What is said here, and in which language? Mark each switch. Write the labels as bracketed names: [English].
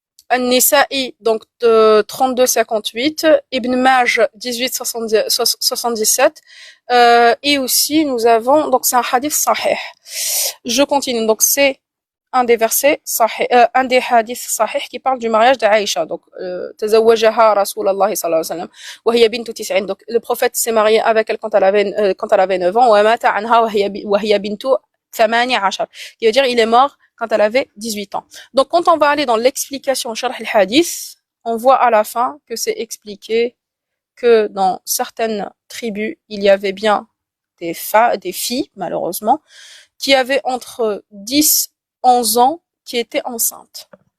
[French] An-Nisa'i, donc de 32,58, Ibn Maj 18,77, et aussi nous avons, donc c'est un hadith sahih. Je continue, donc c'est un des versets sahih, un des hadiths sahih qui parle du mariage d'Aïcha. [Arabic] Donc, تزوجها رسول الله صلى الله عليه وسلم وهي بنت 90. [French] Donc, le prophète s'est marié avec elle quand elle avait 9 ans. [Arabic] ومات عنها وهي بنت 18. [French] Qui veut dire, il est mort quand elle avait 18 ans. Donc, quand on va aller dans l'explication sharh al-hadith, on voit à la fin que c'est expliqué que dans certaines tribus, il y avait bien des filles, malheureusement, qui avaient entre 10 11 ans qui étaient enceintes.